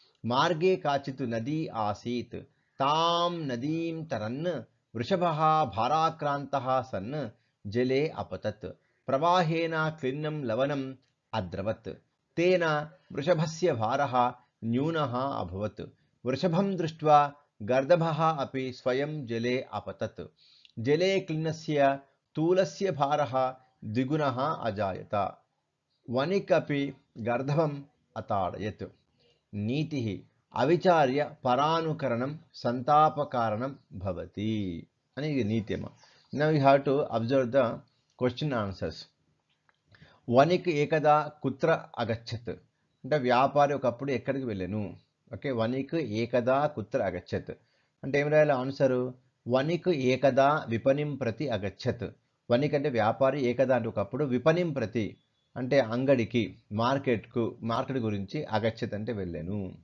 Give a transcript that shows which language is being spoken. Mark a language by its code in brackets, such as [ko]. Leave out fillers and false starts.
[sa] మార్గే కాచిత్ నదీ ఆసీత్, తాం నదీం తరన్ వృషభః భారాక్రాంతః సన్ జలే అపతత్. ప్రవాహేన క్లిన్నం లవణం అద్రవత్. తేన వృషభస్య భారః న్యూనః అభవత్. వృషభం దృష్ట్వా गर्दभः अपि स्वयं जले अपतत् जले क्लिन्नस्य तूलस्य भारः द्विगुणः अजायत वणिक् अपि गर्दभम् अताडयत् नीतिः अविचार्य परानुकरणं संतापकारणं भवति [te] అని ఇది నీతి అమ్మ. [en] Now you have to observe the question answers. [sa] వణిక్ ఏకదా కుత్ర అగచ్చత్ [te] అంటే వ్యాపారి ఒకప్పుడు ఎక్కడికి వెళ్ళాను. ఓకే, [sa] వణిక్ ఏకదా కుత్ర అగచ్చత్ [te] అంటే ఏం రాయాలి ఆన్సరు? [sa] వణిక్ ఏకదా విపణిం ప్రతి అగచ్చత్. [te] వణిక్ అంటే వ్యాపారి, ఏకదా అంటే ఒకప్పుడు, విపణిం ప్రతి అంటే అంగడికి, మార్కెట్ గురించి, అగచ్చత్ అంటే వెళ్ళాను.